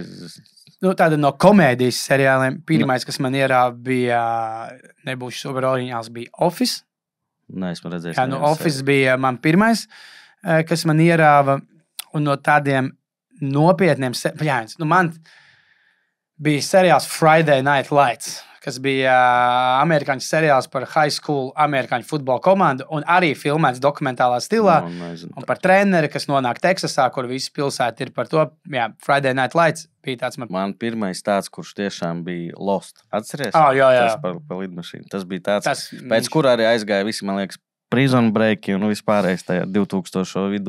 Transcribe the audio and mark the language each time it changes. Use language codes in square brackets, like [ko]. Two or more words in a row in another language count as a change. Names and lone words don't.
[lv] Tāda no komēdijas seriāliem. Pirmais, kas man ierāva, bija, nebūšu super oriģināls, bija Office. Nē, esmu redzējis. Office bija man pirmais, kas man ierāva, un no tādiem nopietniem, man bija seriāls Friday Night Lights. kas bija amerikāņu seriāls par [en] high school [lv] amerikāņu futbola komandu, un arī filmēts dokumentālā stilā. Un par treneri, kas nonāk Teksasā, kur visi pilsēti ir par to. Jā, Friday Night Lights bija tāds. Man pirmais tāds, kurš tiešām bija Lost. Atceries? Jā. Tas par lidmašīnu. Tas bija tāds, pēc kur arī aizgāja visi, man liekas, Prison Break un vispārējais tajā 2000 vidū.